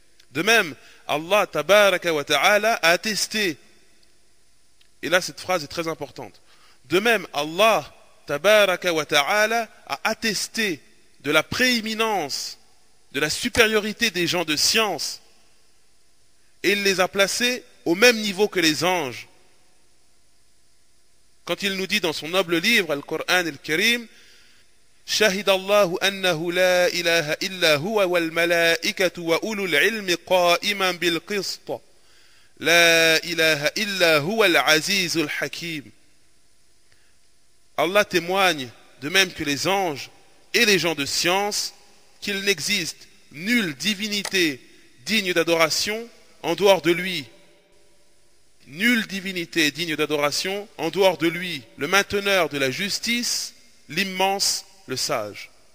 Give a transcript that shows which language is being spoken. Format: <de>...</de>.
<fr>De même, Allah Tabaraka wa Ta'ala a attesté, et là cette phrase est très importante, de même Allah Tabaraka wa Ta'ala a attesté de la prééminence, de la supériorité des gens de science, et il les a placés au même niveau que les anges. Quand il nous dit dans son noble livre,</fr> <ar>Al-Qur'an al-Karim, شهد الله أنه لا إله إلا هو والملائكة وأولو العلم قائما بالقسط لا إله إلا هو العزيز الحكيم.</ar> <fr>Allah témoigne, de même que les anges et les gens de science, qu'il n'existe nulle divinité digne d'adoration en dehors de lui. Nulle divinité digne d'adoration en dehors de lui, le mainteneur de la justice, l'immense, le sage.</fr>